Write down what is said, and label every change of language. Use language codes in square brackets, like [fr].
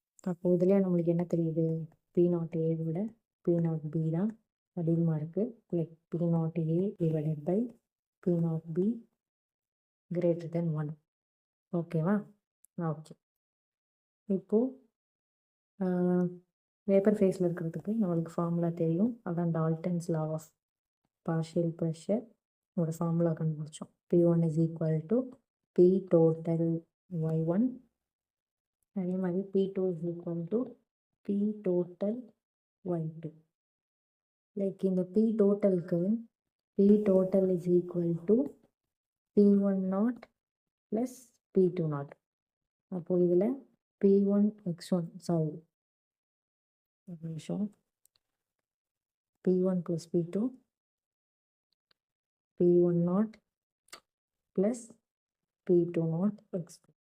[ta] அப்போ இதுலேயே நம்மளுக்கு என்ன தெரியுது? P0A விட P0B தான் அதிகமாக இருக்குது. [en] Like P0A divided by P0B greater than 1. [ta] ஓகேவா? ஓகே, இப்போது வேப்பர் ஃபேஸில் இருக்கிறதுக்கு நம்மளுக்கு ஃபார்முலா தெரியும். அதான் Dalton's law of partial pressure ஒரு ஃபார்முலா கண்டுபிடிச்சோம். [en] P1 is equal to P total Y1. அதே மாதிரி P2 is equal to P total Y2. Like இந்த P டோட்டலுக்கு P total is equal to P10 plus P20. [ta] அப்போது இதில் P1 X1 sorry ஒரு நிமிஷம். [en] P1 plus P2 P10 plus P20 X2.